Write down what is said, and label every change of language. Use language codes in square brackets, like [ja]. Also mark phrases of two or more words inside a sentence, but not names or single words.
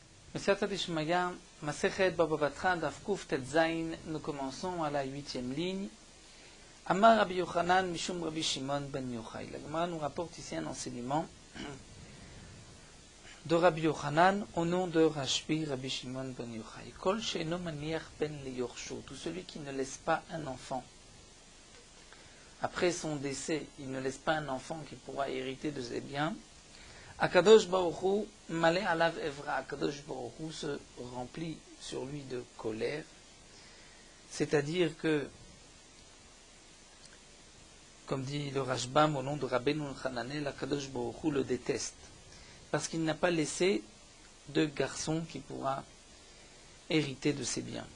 [he] בסייעתא דשמיא, מסכת בבא בתרא, דף קיז, [fr] nous commençons à la 8e ligne. [he] אמר רבי יוחנן, משום רבי שמעון בן יוחאי. [fr] La Gemara nous rapporte ici un enseignement de Rabbi Yochanan au nom de Rashbi Rabbi Shimon ben Yochai. [he] כל שאינו מניח בן ליורשו, [fr] tout celui qui ne laisse pas un enfant. Après son décès, il ne laisse pas un enfant qui pourra hériter de ses biens. [he] הקדוש ברוך הוא מלא עליו עברה, הקדוש ברוך הוא [fr] se remplit sur lui de colère, c'est-à-dire que, comme dit le Rashbam au nom de Rabbeinu Hananel, [he] הקדוש ברוך הוא [fr] le déteste, parce qu'il n'a pas laissé de garçon qui pourra hériter de ses biens.